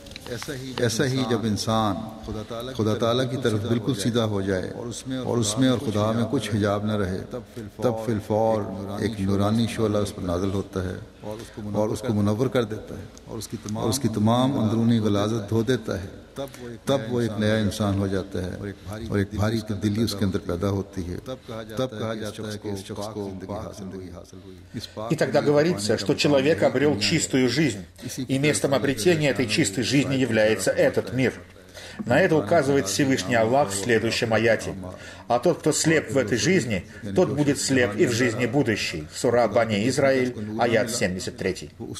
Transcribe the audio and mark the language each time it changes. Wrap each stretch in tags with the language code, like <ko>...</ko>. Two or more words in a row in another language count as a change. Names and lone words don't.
<ur>ایسا ہی جب انسان خدا تعالیٰ کی طرف بالکل سیدھا ہو جائے اور اس میں اور خدا میں کچھ حجاب نہ رہے، تب فی الفور ایک نورانی شعلہ اس پر نازل ہوتا ہے اور اس کو منور کر دیتا ہے اور اس کی تمام اندرونی غلاظت دھو دیتا ہے تب وہ ایک نیا انسان ہو جاتا ہے اور ایک بھاری تبدیلی اس کے اندر پیدا ہوتی ہے. تب کہا جاتا ہے کہ اس شخص کو زندگی حاصل ہوئی.</ur> <ru>И тогда говорится, что человек обрел чистую жизнь, и местом обретения этой чистой жизни является этот мир. На это указывает Всевышний Аллах в следующем аяте. А тот, кто слеп в этой жизни, тот будет слеп и в жизни будущей. Сура Бани Израиль, аят 73.</ru>